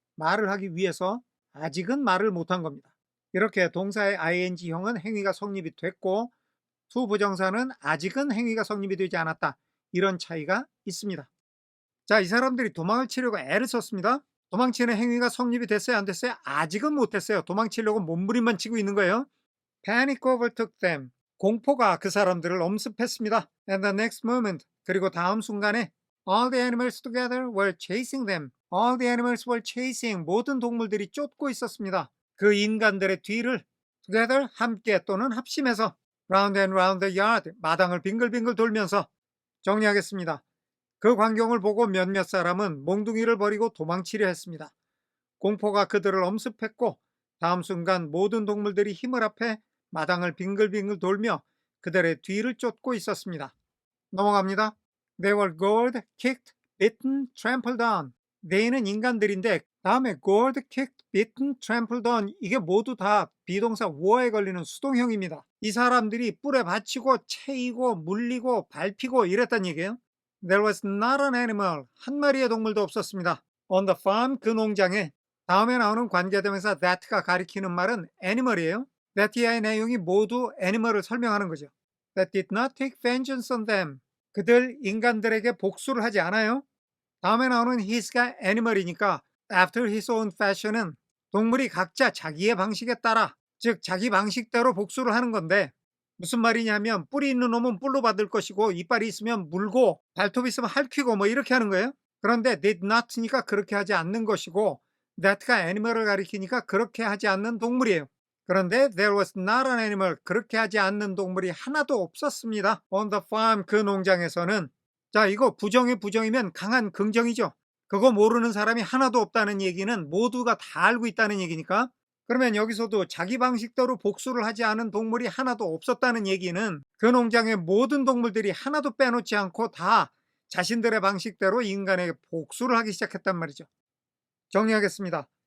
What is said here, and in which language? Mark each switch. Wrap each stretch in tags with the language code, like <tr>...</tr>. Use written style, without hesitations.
<ko>말을 하기 위해서 아직은 말을 못한 겁니다. 이렇게 동사의 ing형은 행위가 성립이 됐고 to 부정사는 아직은 행위가 성립이 되지 않았다. 이런 차이가 있습니다. 자, 이 사람들이 도망을 치려고 애를 썼습니다. 도망치는 행위가 성립이 됐어요? 안 됐어요? 아직은 못했어요. 도망치려고 몸부림만 치고 있는 거예요.</ko> <en>Panic overtook them.</en> <ko>공포가 그 사람들을 엄습했습니다.</ko> <en>And the next moment.</en> <ko>그리고 다음 순간에</ko> <en>all the animals together were chasing them. All the animals were chasing.</en> <ko>모든 동물들이 쫓고 있었습니다. 그 인간들의 뒤를 together 함께 또는 합심해서</ko> <en>round and round the yard.</en> <ko>마당을 빙글빙글 돌면서 정리하겠습니다. 그 광경을 보고 몇몇 사람은 몽둥이를 버리고 도망치려 했습니다. 공포가 그들을 엄습했고 다음 순간 모든 동물들이 힘을 합해 마당을 빙글빙글 돌며 그들의 뒤를 쫓고 있었습니다. 넘어갑니다.</ko> <en>They were gored, kicked, bitten, trampled on.</en> <ko>They는 인간들인데 다음에</ko> <en>gored, kicked, bitten, trampled on</en> <ko>이게 모두 다 비동사 were에 걸리는 수동형입니다. 이 사람들이 뿔에 받치고 채이고 물리고 밟히고 이랬단 얘기예요.</ko> <en>There was not an animal.</en> <ko>한 마리의 동물도 없었습니다.</ko> <en>On the farm,</en> <ko>그 농장에. 다음에 나오는 관계대명사 that가 가리키는 말은 animal이에요. that의 내용이 모두 animal을 설명하는 거죠.</ko> <en>That did not take vengeance on them.</en> <ko>그들 인간들에게 복수를 하지 않아요. 다음에 나오는 his가 animal이니까</ko> <en>after his own fashion</en> <ko>은 동물이 각자 자기의 방식에 따라 즉 자기 방식대로 복수를 하는 건데 무슨 말이냐면 뿔이 있는 놈은 뿔로 받을 것이고 이빨이 있으면 물고 발톱이 있으면 핥히고 이렇게 하는 거예요. 그런데 did not니까 그렇게 하지 않는 것이고 that가 animal을 가리키니까 그렇게 하지 않는 동물이에요. 그런데</ko> <en>there was not an animal.</en> <ko>그렇게 하지 않는 동물이 하나도 없었습니다.</ko> <en>On the farm,</en> <ko>그 농장에서는. 자, 이거 부정의 부정이면 강한 긍정이죠. 그거 모르는 사람이 하나도 없다는 얘기는 모두가 다 알고 있다는 얘기니까. 그러면 여기서도 자기 방식대로 복수를 하지 않은 동물이 하나도 없었다는 얘기는 그 농장의 모든 동물들이 하나도 빼놓지 않고 다 자신들의 방식대로 인간에게 복수를 하기 시작했단 말이죠. 정리하겠습니다.</ko>